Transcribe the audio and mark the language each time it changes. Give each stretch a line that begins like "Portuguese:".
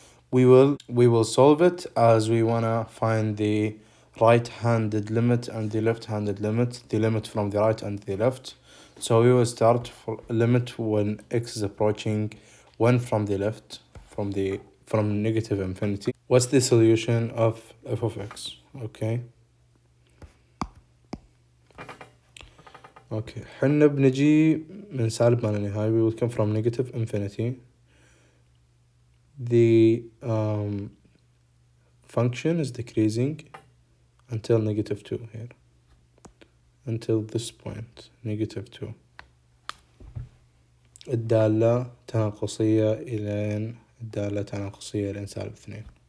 English: We will solve it as we wanna find the right-handed limit and the left-handed limit, the limit from the right and the left. So we will start for limit when x is approaching 1 from the left, from negative infinity. What's the solution of f of x?
Arabic: Okay, حنا بنجي من سالب ما لا نهاية.
English: We will come from negative infinity. The function is decreasing until negative 2 here. Until this point, negative 2.
Arabic: الدالة تناقصية إلى الدالة تناقصية إلى سالب 2.